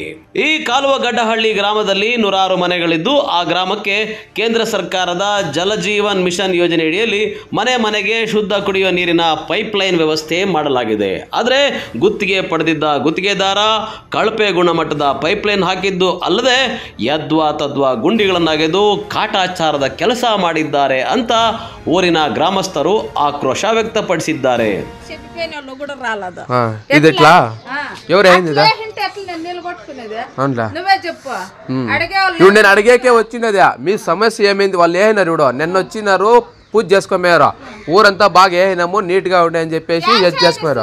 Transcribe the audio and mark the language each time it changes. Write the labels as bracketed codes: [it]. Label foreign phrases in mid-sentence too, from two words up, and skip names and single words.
[kn] ಈ ಕಾಲುವಗಡ್ಡಹಳ್ಳಿ ಗ್ರಾಮದಲ್ಲಿ ನೂರಾರು ಮನೆಗಳಿದ್ದು ಆ ಗ್ರಾಮಕ್ಕೆ ಕೇಂದ್ರ ಸರ್ಕಾರದ ಜಲಜೀವನ್ ಮಿಷನ್ ಯೋಜನೆಯಡಿಯಲ್ಲಿ ಮನೆ ಮನೆಗೆ ಶುದ್ಧ ಕುಡಿಯುವ ನೀರಿನ ಪೈಪ್ಲೈನ್ ವ್ಯವಸ್ಥೆ ಮಾಡಲಾಗಿದೆ. ಆದರೆ ಗುತ್ತಿಗೆ ಪಡೆದಿದ್ದ ಗುತ್ತಿಗೆದಾರ ಕಳಪೆ ಗುಣಮಟ್ಟದ ಪೈಪ್ಲೈನ್ ಹಾಕಿದ್ದು ಅಲ್ಲದೆ ಯದ್ವಾ ತದ್ವಾ ಗುಂಡಿಗಳನ್ನಾಗೆದು ಕಾಟಾಚಾರದ ಕೆಲಸ ಮಾಡಿದ್ದಾರೆ ಅಂತ ಊರಿನ ಗ್ರಾಮಸ್ಥರು ಆಕ್ರೋಶ ವ್ಯಕ್ತಪಡಿಸಿದ್ದಾರೆ. [te] అడిగేకే వచ్చినది మీ సమస్య ఏమైంది? వాళ్ళు ఏమైనారు ఇప్పుడు నిన్న వచ్చినారు, పూజ చేసుకోమేరు, ఊరంతా బాగా ఏమైనాము నీట్గా ఉండే అని చెప్పేసి ఎస్ చేసుకోరు.